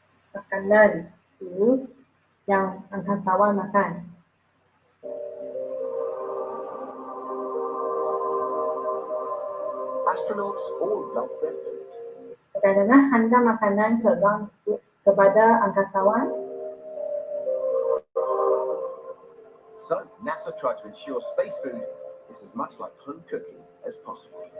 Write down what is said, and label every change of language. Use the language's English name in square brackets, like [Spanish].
[Malay] Makanan ini yang angkasawan makan. [English] Astronauts all love their food. [Malay] Bagaimana anda makanan kepada angkasawan? [English] So, NASA tried to ensure space food is as much like home cooking as possible.